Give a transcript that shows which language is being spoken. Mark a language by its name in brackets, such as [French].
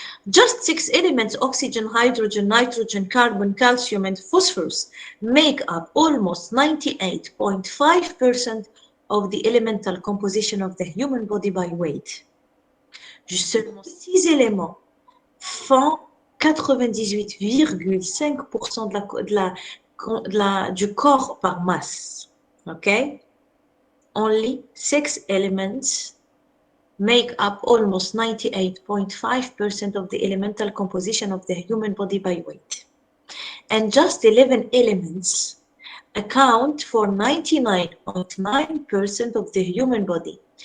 [English] Just 6 elements, oxygen, hydrogen, nitrogen, carbon, calcium, and phosphorus, make up almost 98.5% of the elemental composition of the human body by weight. [French] Juste seulement 6 éléments font 98,5% du corps par masse. [English] Okay? Only 6 elements make up almost 98.5% of the elemental composition of the human body by weight. And just 11 elements account for 99.9% of the human body.